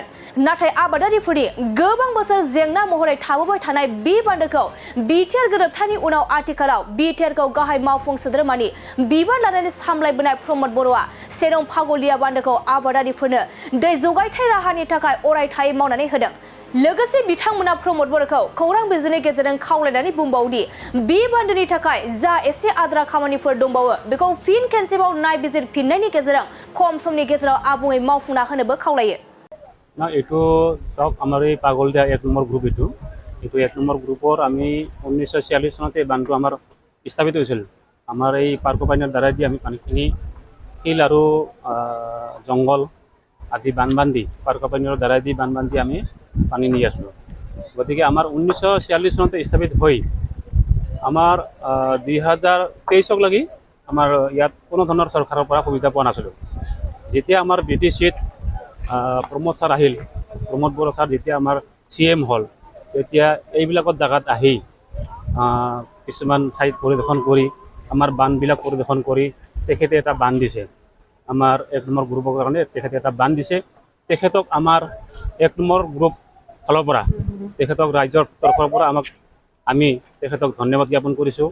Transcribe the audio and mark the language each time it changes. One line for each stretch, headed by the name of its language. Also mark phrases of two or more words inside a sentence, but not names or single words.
Bodo: नाथाय आबादारिफोरनि गोबां बोसोर जेंना महरै थाबोबाय थानाय बे बान्दोखौ बिटिआर गोरोबथानि उनाव आथिखालाव बिटिआरखौ गाहाय मावफुं सोद्रोमानि बिबान लानानै सामलायबोनाय प्रमद बर'आ सेनं फागलिया बान्दोखौ आबादारिफोरनो दै जगायथाय राहानि थाखाय अरायथायै मावनानै होदों। लोगोसे बिथांमोना प्रमद बर'खौ खौरां बिजोंनि गेजेरजों खावलायनानै बुंबावोदि बे बान्दोनि थाखाय जा एसे आद्रा खामानिफोर दंबावो बेखौ फिन खेनसेबाव नायबिजिरफिननायनि गेजेरजों खम समनि गेजेराव आबुङै मावफुंना होनोबो खावलायो।
Assamese: না এইটো চাওক আমাৰ এই পাগলদিয়া 1 নম্বৰ গ্ৰুপ এইটো 1 নম্বৰ গ্ৰুপৰ আমি 1946 চনতে বান্ধটো আমাৰ স্থাপিত হৈছিল। আমাৰ এই পাৰ্ক পানীৰ দ্বাৰাই দি আমি পানীখিনি শিল আৰু জংঘল আদি বান্ধি পাৰ্ক পানীৰ দ্বাৰাই দি বান্ধি আমি পানী নি আছিলোঁ। গতিকে আমাৰ 1946 চনতে স্থাপিত হৈ আমাৰ 2023 লাগি আমাৰ ইয়াত কোনো ধৰণৰ চৰকাৰৰ পৰা সুবিধা পোৱা নাছিলোঁ। যেতিয়া আমাৰ বিটিচিত प्रमोद सार আহিল प्रमोद बड़ सार যেতিয়া আমাৰ CM হল তেতিয়া এইবিলাকৰ জায়গাত আহি কিছুমান ঠাইত পৰিদৰ্শন কৰি আমাৰ বানবিলাক পৰিদৰ্শন কৰি তেখেতে এটা বান দিছে। আমাৰ 1 নম্বৰ গ্ৰুপৰ কাৰণে তেখেতে এটা বান দিছে। তেখেতক আমাৰ 1 নম্বৰ গ্ৰুপ ফালৰ পৰা তেখেতক ৰাজ্যৰ তৰফৰ পৰা আমি তেখেতক ধন্যবাদ জ্ঞাপন কৰিছোঁ।